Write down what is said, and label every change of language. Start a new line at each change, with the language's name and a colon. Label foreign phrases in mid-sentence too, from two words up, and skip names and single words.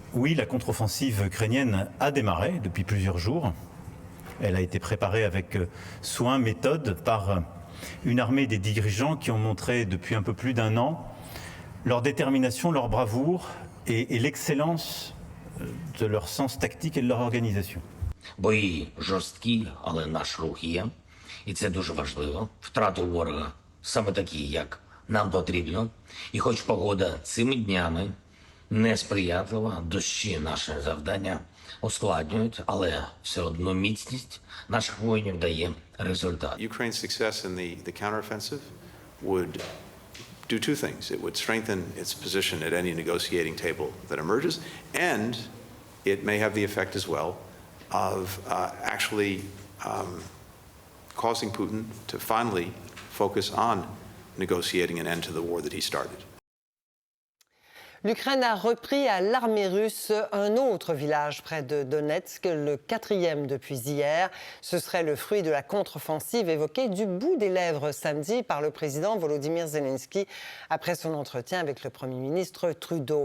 French: Oui, la contre-offensive ukrainienne a démarré depuis plusieurs jours. Elle a été préparée avec soin, méthode, par une armée des dirigeants qui ont montré depuis un peu plus d'un an leur détermination, leur bravoure et l'excellence de leur sens tactique et de leur organisation.
Ukrainian: Бої жорсткі, але наш рух є. І це дуже важливо. Втрату ворога саме такі, як нам потрібно. І хоч погода цими днями несприятлива, дощі наше завдання ускладнюють, але все одно міцність наших воїнів дає результат.
English: Ukraine's success in the counteroffensive would do two things. It would strengthen its position at any negotiating table that emerges, and it may have the effect as well of actually causing Putin to finally focus on negotiating an end to the war that he started.
French: L'Ukraine a repris à l'armée russe un autre village près de Donetsk, le 4e depuis hier. Ce serait le fruit de la contre-offensive évoquée du bout des lèvres samedi par le président Volodymyr Zelensky après son entretien avec le Premier ministre Trudeau.